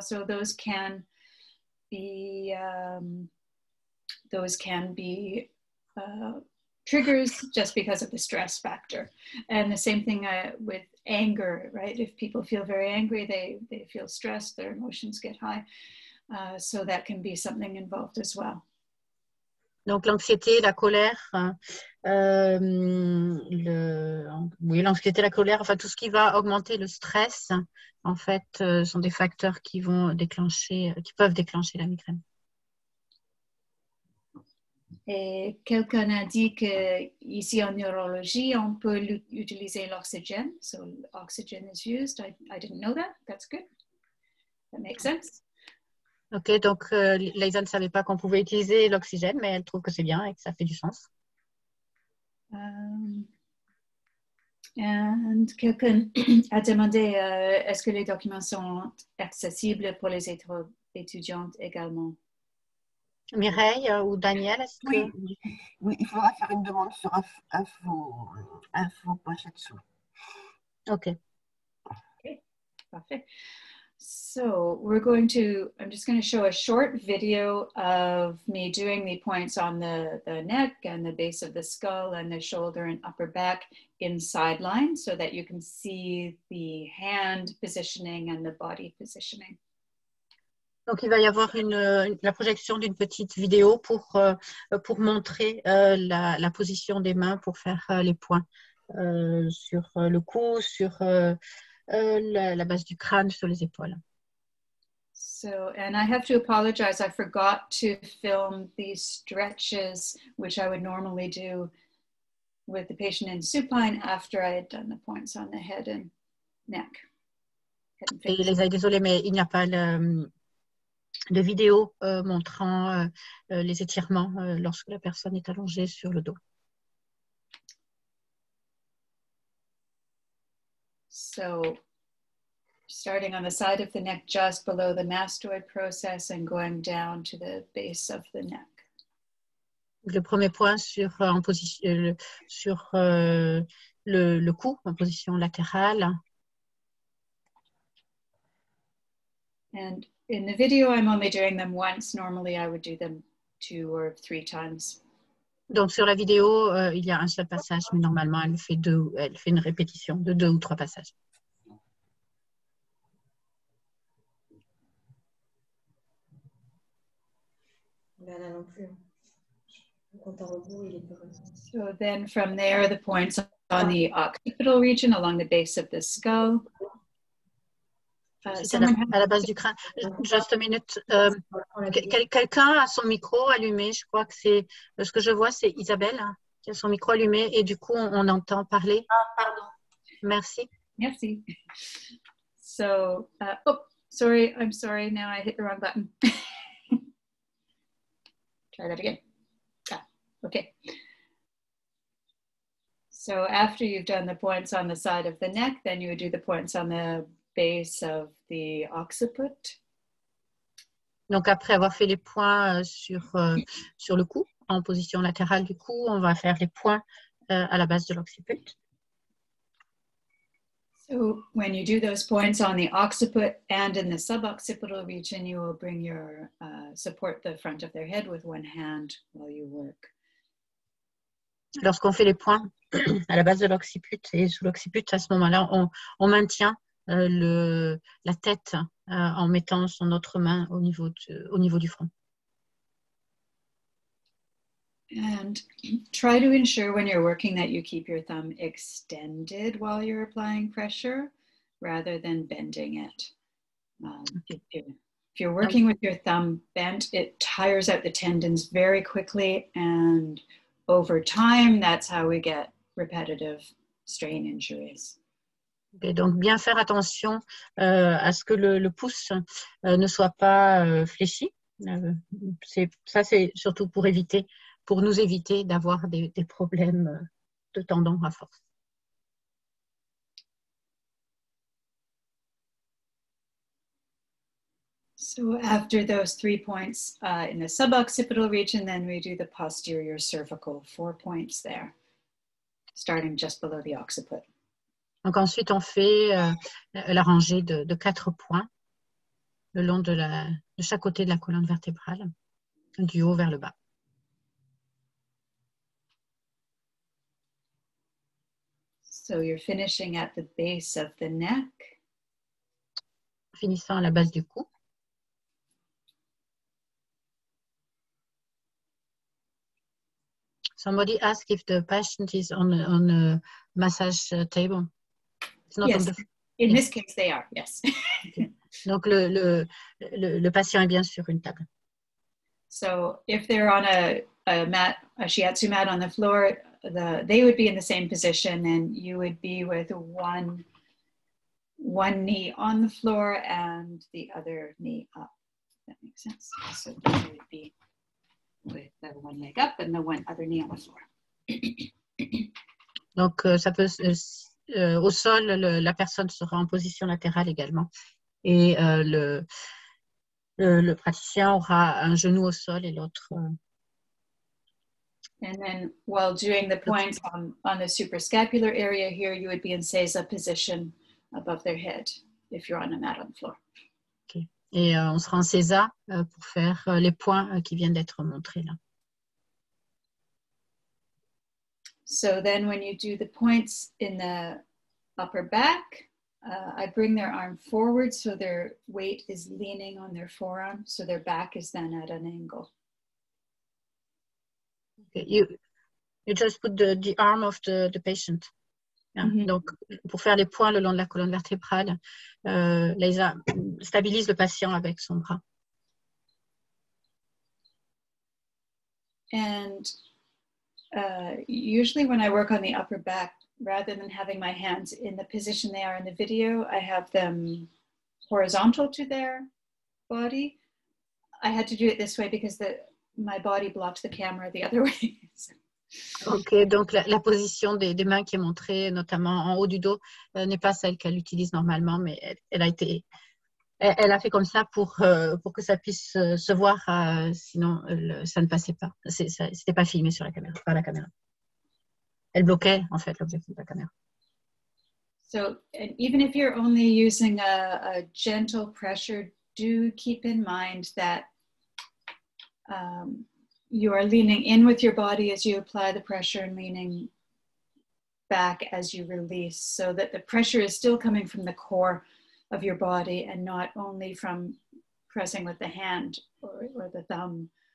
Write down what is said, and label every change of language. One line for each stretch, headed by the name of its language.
English: So those can be triggers just because of the stress factor. And the same thing with anger, right? If people feel very angry, they feel stressed, their emotions get high. So that can be something involved as well.
French: Donc l'anxiété, la colère, l'anxiété, la colère, enfin tout ce qui va augmenter le stress, en fait, sont des facteurs qui peuvent déclencher la migraine. Et quelqu'un a dit qu'ici en neurologie, on peut utiliser l'oxygène.
English: So oxygen is used. I didn't know that. That's good. That makes sense.
French: Ok, donc Leisa ne savait pas qu'on pouvait utiliser l'oxygène, mais elle trouve que c'est bien et que ça fait du sens. And quelqu'un a demandé est-ce que les documents sont accessibles pour les étudiantes également? Mireille ou Daniel, est-ce que... Oui, il faudra faire une demande sur info poche là-dessous. Ok. Okay, parfait.
English: So I'm just going to show a short video of me doing the points on the neck and the base of the skull and the shoulder and upper back in sideline so that you can see the hand positioning and the body positioning.
French: Donc, il va y avoir la projection d'une petite vidéo pour montrer la position des mains pour faire les points sur le cou, sur la base du crâne, sur les épaules.
English: So, and I have to apologize, I forgot to film these stretches, which I would normally do with the patient in supine after I had done the points on the head and neck.
French: Et Leisa est désolée, mais il n'y a pas de vidéo montrant les étirements lorsque la personne est allongée sur le dos.
English: So, starting on the side of the neck just below the mastoid process and going down to the base of the neck.
French: Le premier point sur le cou, en position latérale.
English: And in the video, I'm only doing them once. Normally, I would do them 2 or 3 times.
French: Donc, sur la vidéo, il y a un seul passage, mais normalement, elle fait une répétition de 2 ou 3 passages. Là non plus. Quand à rebours, il est pas comme ça.
English: So then from there, the points on the occipital region along the base of the skull.
French: C'est à la base du crâne.
English: Just a minute.
French: Quelqu'un a son micro allumé. Je crois que c'est ce que je vois, c'est Isabelle qui a son micro allumé et du coup, on entend parler. Ah, pardon. Merci. Merci.
English: So, oh, sorry. I'm sorry. Now I hit the wrong button. Try that again. Ah, okay. So after you've done the points on the side of the neck, then you would do the points on the base of the occiput.
French: Donc après avoir fait les points sur le cou, en position latérale du cou, on va faire les points à la base de l'occiput.
English: So when you do those points on the occiput and in the suboccipital region, you will bring your support the front of their head with one hand while you work. Lorsqu'on fait les points à la base de l'occiput et sous l'occiput, à ce moment-là, on maintient la tête en mettant son autre main au niveau du front. And try to ensure when you're working that you keep your thumb extended while you're applying pressure rather than bending it. If you're working with your thumb bent, it tires out the tendons very quickly, and over time, that's how we get repetitive strain injuries.
French: Et donc, bien faire attention à ce que le pouce ne soit pas fléchi. Ça, c'est surtout pour nous éviter d'avoir des problèmes de tendons à force.
English: So after those 3 points in the suboccipital region, then we do the posterior cervical 4 points there, starting just below the occiput.
French: Donc ensuite, on fait la rangée de 4 points le long de chaque côté de la colonne vertébrale, du haut vers le bas.
English: So you're finishing at the base of the neck.
French: Finissant à la base du cou.
English: Somebody asked if the patient is on a massage table. It's not Yes, on the... in yes. this case they are, yes. Okay.
French: Donc le patient est bien sur une table.
English: So if they're on a mat, a shiatsu mat on the floor, they would be in the same position, and you would be with one knee on the floor and the other knee up. That makes sense. So you would be with the one leg up and the one other knee on the floor.
French: Donc ça peut au sol, la personne sera en position latérale également, et le praticien aura un genou au sol et l'autre.
English: And then while doing the points on the suprascapular area here, you would be in Seiza position above their head if you're on a mat on the floor. Okay.
French: Et on sera en Seiza pour faire les points qui viennent d'être montrés là.
English: So then when you do the points in the upper back, I bring their arm forward so their weight is leaning on their forearm, so their back is then at an angle. Okay. You just put the arm of the patient. Yeah. Mm-hmm.
French: Donc, pour faire les points le long de la colonne vertébrale, Leisa stabilise le patient avec son bras.
English: And usually when I work on the upper back, rather than having my hands in the position they are in the video, I have them horizontal to their body. I had to do it this way because my body blocks the camera the other way.
French: Ok, donc la position des mains qui est montrée, notamment en haut du dos, n'est pas celle qu'elle utilise normalement, mais elle a fait comme ça pour que ça puisse se voir, sinon ça ne passait pas. C'était pas filmé sur la caméra, par la caméra. Elle bloquait en fait l'objectif de la caméra.
English: So, and even if you're only using a gentle pressure, do keep in mind that you are leaning in with your body as you apply the pressure and leaning back as you release, so that the pressure is still coming from the core of your body and not only from pressing with the hand or the thumb.